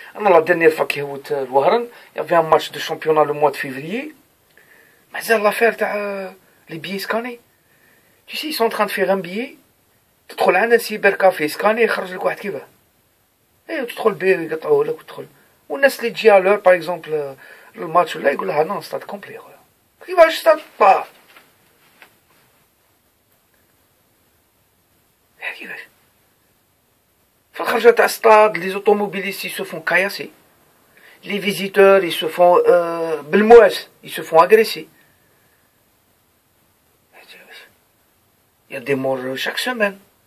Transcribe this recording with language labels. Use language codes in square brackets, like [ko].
[fr] La dernière fois qu'il y avait un match de championnat le mois de février. Mais c'est l'affaire les billets scannés. Tu sais, ils sont en train de faire un billet. Tu te trouves un cybercafé scanné, [ar] خرج لك واحد كيفاه. ايوا تدخل بيه يقطعوه لك وتدخل. والناس اللي تجي على باغ اكزومبل الماتش ولا يقول لها نون ستاد كومبلي خويا. كيفاش ستاد با؟ كيفاش؟ في الخرجة تاع الستاد لي زوتوموبيليست [fr] ils se font caillasser. Les visiteurs ils se font بالمواس ils se font agresser. Il y a des morts chaque semaine.